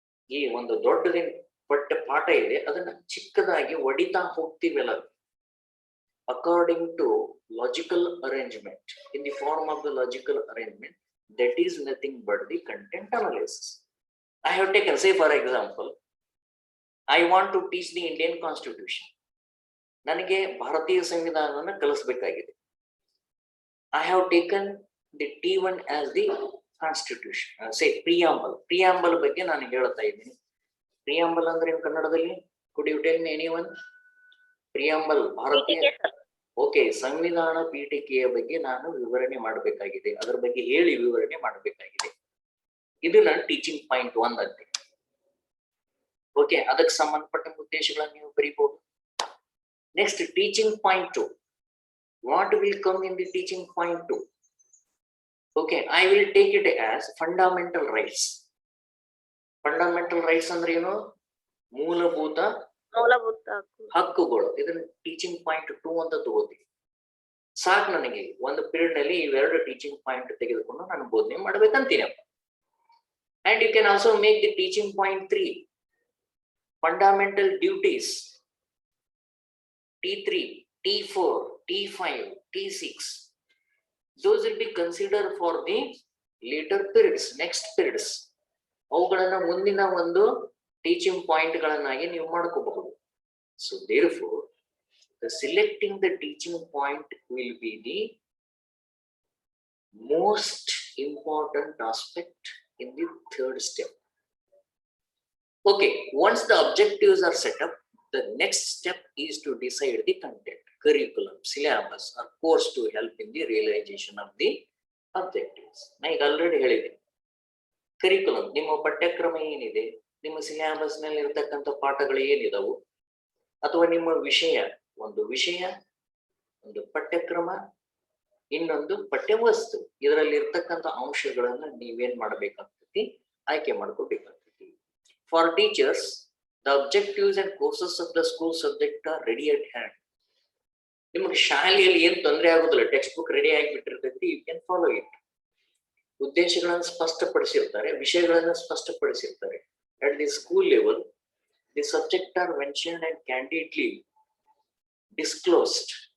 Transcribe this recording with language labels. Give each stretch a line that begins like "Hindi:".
Kannada: ಈ ಒಂದು ದೊಡ್ಡದೇನು ಪಾಠ ಇದೆ, ಅದನ್ನ ಚಿಕ್ಕದಾಗಿ ಒಡಿತಾ ಹೋಗ್ತೀವಲ್ಲ,
English: according to logical arrangement, in the form of the logical arrangement, that is nothing but the content analysis. I have taken, say for example, I want to teach the Indian Constitution.
Kannada: ನನಗೆ ಭಾರತೀಯ ಸಂವಿಧಾನವನ್ನು ಕಲಿಸಬೇಕಾಗಿದೆ.
English: I have taken the T1 as the Constitution.
Kannada: Say preamble ಬಗ್ಗೆ ನಾನು ಹೇಳ್ತಾ ಇದ್ದೀನಿ.
English: Preamble
Kannada: ಅಂದ್ರೆ ಕನ್ನಡದಲ್ಲಿ
English: could you tell me anyone?
Kannada: Preamble ಭಾರತೀಯ ಓಕೆ, ಸಂವಿಧಾನ ಪೀಠಿಕೆಯ ಬಗ್ಗೆ ನಾನು ವಿವರಣೆ ಮಾಡಬೇಕಾಗಿದೆ, ಅದರ ಬಗ್ಗೆ ಹೇಳಿ ವಿವರಣೆ ಮಾಡಬೇಕಾಗಿದೆ. ಇದು ನನ್ನ ಟೀಚಿಂಗ್ ಪಾಯಿಂಟ್ 1 ಅಂತೆ. ಓಕೆ, ಅದಕ್ಕೆ ಸಂಬಂಧಪಟ್ಟ ಉದ್ದೇಶಗಳನ್ನು ನೀವು ಬರೀಬಹುದು.
English: Next teaching point 2. What will come in the teaching point 2? Okay, I will take it as fundamental rights. Fundamental rights
Kannada: ಅಂದ್ರೆ ಏನು? ಮೂಲಭೂತ ಹಕ್ಕುಗಳು. ಇದನ್ನ ಟೀಚಿಂಗ್ ಪಾಯಿಂಟ್ 2 ಅಂತ ತಗೋತೀವಿ. ಸಾಕು, ನನಗೆ ಒಂದು ಪೀರಿಯಡ್ ನಲ್ಲಿ ಇವೆರಡು ಟೀಚಿಂಗ್ ಪಾಯಿಂಟ್ ತೆಗೆದುಕೊಂಡು ನಾನು ಬೋಧನೆ ಮಾಡ್ಬೇಕಂತೀನಪ್ಪ.
English: And you can also make the teaching point 3 fundamental duties. T3, T4, T5, T6. Those will be considered for the later periods, next periods.
Kannada: ಅವುಗಳನ್ನ ಮುಂದಿನ ಒಂದು ಟೀಚಿಂಗ್ ಪಾಯಿಂಟ್ ಗಳನ್ನಾಗಿ ನೀವು ಮಾಡ್ಕೋಬಹುದು.
English: So therefore, the selecting the teaching point will be the most important aspect in the third step. Okay, once the objectives are set up, the next step is to decide the content, curriculum, syllabus or course to help in the realization of the objectives.
Kannada: ನಾ ಈಗ already ಹೇಳಿದ್ದೀನಿ, curriculum ನಿಮ್ಮ ಪಠ್ಯಕ್ರಮ ಏನಿದೆ, ನಿಮ್ಮ syllabus ನಲ್ಲಿ ಇರತಕ್ಕಂಥ ಪಾಠಗಳು ಏನಿದಾವು, ಅಥವಾ ನಿಮ್ಮ ವಿಷಯ, ಒಂದು ವಿಷಯ, ಒಂದು ಪಠ್ಯಕ್ರಮ, ಇನ್ನೊಂದು ಪಠ್ಯವಸ್ತು, ಇದರಲ್ಲಿ ಇರ್ತಕ್ಕಂಥ ಅಂಶಗಳನ್ನ ನೀವೇನ್ ಮಾಡಬೇಕಾಗ್ತೈತಿ, ಆಯ್ಕೆ ಮಾಡ್ಕೋಬೇಕಾಗ್ತೈತಿ.
English: For teachers, the objectives and courses of the school subject are ready at hand.
Kannada: ನಿಮಗೆ ಶಾಲೆಯಲ್ಲಿ ಏನ್ ತೊಂದರೆ ಆಗೋದಿಲ್ಲ, text book ready ಆಗಿಬಿಟ್ಟಿರ್ತೈತಿ,
English: You can follow it.
Kannada: ಉದ್ದೇಶಗಳನ್ನು ಸ್ಪಷ್ಟಪಡಿಸಿರ್ತಾರೆ, ವಿಷಯಗಳನ್ನು ಸ್ಪಷ್ಟಪಡಿಸಿರ್ತಾರೆ.
English: At the school level, the subject are mentioned and candidly disclosed.